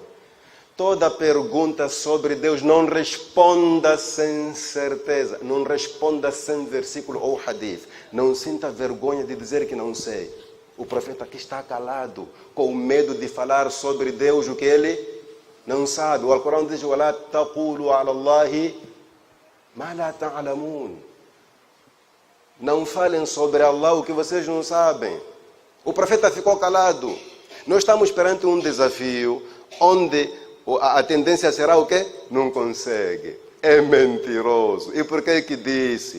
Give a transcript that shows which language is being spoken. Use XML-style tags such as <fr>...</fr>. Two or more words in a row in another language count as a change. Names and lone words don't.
<pt>Toda pergunta sobre Deus não responda sem certeza, não responda sem versículo ou hadith. Não sinta vergonha de dizer que não sei. O profeta aqui está calado, com medo de falar sobre Deus o que ele não sabe. O Alcorão diz:</pt> <ar>وَلَا تَقُولُوا عَلَى اللَّهِ مَا لَا تَعْلَمُونَ.</ar> <pt>Não falem sobre Allah o que vocês não sabem. O profeta ficou calado. Nós estamos perante um desafio onde a tendência será o quê? Não consegue. É mentiroso. E por que disse?</pt>